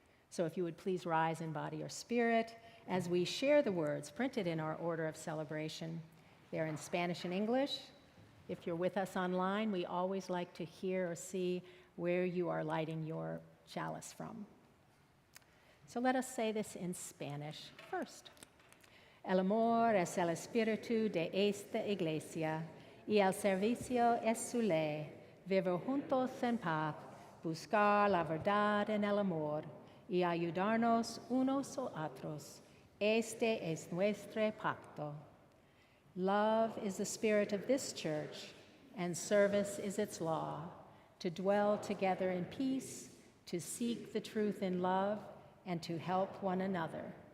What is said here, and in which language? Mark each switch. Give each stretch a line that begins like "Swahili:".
English: So if you would please rise in body or spirit as we share the words printed in our order of celebration. They're in Spanish and English. If you're with us online, we always like to hear or see where you are lighting your chalice from. So let us say this in Spanish first.
Spanish: El amor es el espíritu de esta iglesia, y el servicio es su ley. Vivir juntos en paz, buscar la verdad en el amor, y ayudarnos unos a otros. Este es nuestro pacto.
English: Love is the spirit of this church, and service is its law, to dwell together in peace, to seek the truth in love, and to help one another.